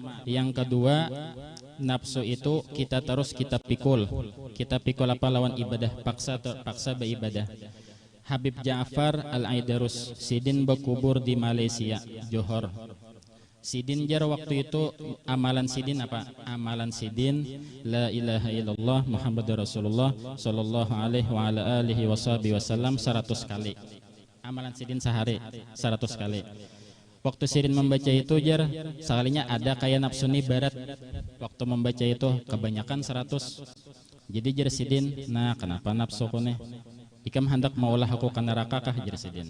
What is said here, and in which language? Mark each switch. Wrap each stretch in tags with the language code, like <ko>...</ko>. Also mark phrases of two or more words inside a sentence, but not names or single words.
<bjn>Yang kedua, nafsu itu kita terus kita pikul apa lawan ibadah, paksa beribadah. Habib Ja'far Al-Aidarus sidin berkubur di Malaysia, Johor. Sidin jar waktu itu amalan sidin apa? Amalan sidin</bjn> <ar>لا إله إلا الله محمد رسول الله صلى الله عليه وعلى آله وسلم 100 kali.</ar> <bjn>Amalan sidin sehari 100 kali. Waktu sidin membaca itu jar sekalinya ada kayak nafsu ni barat. Waktu membaca itu kebanyakan 100. Jadi jar sidin, nah kenapa nafsu ko nih? Ikam hendak maulah aku ke neraka kah jar sidin?</bjn>